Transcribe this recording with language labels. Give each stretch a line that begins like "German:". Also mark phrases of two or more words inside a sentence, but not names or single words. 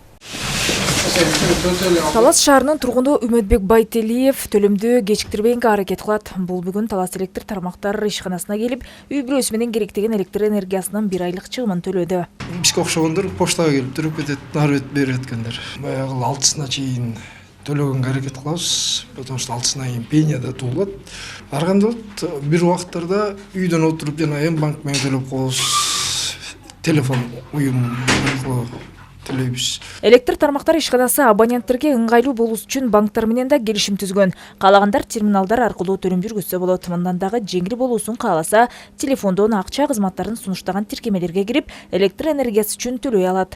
Kyrgyz: Талас шаарынын тургуну Үмөтбек Байтелиев төлөмдү кечиктирбейинге аракет кылат. Бул бүгүн Талас электр тармактары ишканасына келип, үй бүлөсү менен керектеген электр энергиясынын 1 айлык чыгымын төлөдү. Бизге окшогондор поштага келип туруп кетет, нары берип өткөндөр. Баягы 6-сына чейин төлөгөнгө аракет кылабыз,
Russian: потому что
Kyrgyz: 6-сына кийин пеня да туулат. Ар кандай болот, бир убакыттарда үйдөн отуруп жана М-банк менен төлөп коебуз. Телефон уюм аркылуу төлөйбүз. Электр тармактар ишканасы абоненттерге ыңгайлуу болуш үчүн банктар менен да келишим түзгөн. Каалагандар терминалдар аркылуу төлөм жүргүзсө болот. Мындан дагы жеңил болуусун кааласа, телефондон акча кызматтарын сунуштаган тиркемелерге кирип, электр энергиясы үчүн төлөй алат.